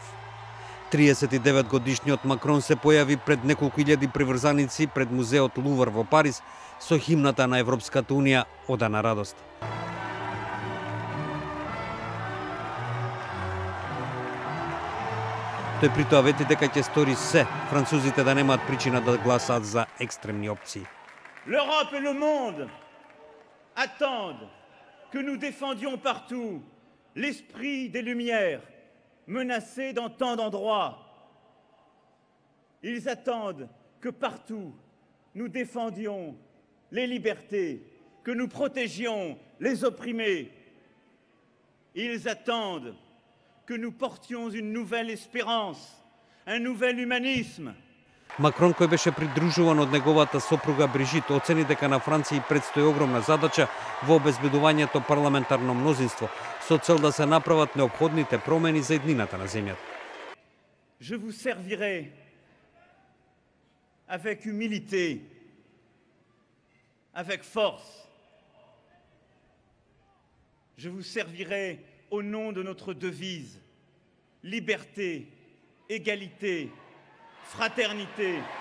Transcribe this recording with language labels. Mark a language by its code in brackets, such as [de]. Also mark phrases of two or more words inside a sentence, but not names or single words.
[mk] 39-годишниот Макрон се појави пред неколку илјади приврзаници пред музеот Лувр во Париз со химната на Европската унија "Ода на радост". Тој при тоа вети дека ќе стори се французите да немаат причина да гласаат за екстремни опции. [fr] L'Europe et le monde attendent que nous défendions partout l'esprit des Lumières, menacé dans tant d'endroits. Ils attendent que partout nous défendions les libertés, que nous protégions les opprimés. Ils attendent que nous portions une nouvelle espérance, un nouvel humanisme. [mk] Макрон, кој беше придружуван од неговата сопруга Брижит, оцени дека на Франција предстои огромна задача во обезбедувањето парламентарно мнозинство, со цел да се направат неопходните промени за еднината на земјата. [fr] Je vous servirai avec humilité, avec force. Je vous servirai au nom de notre devise, liberté, égalité, fraternité.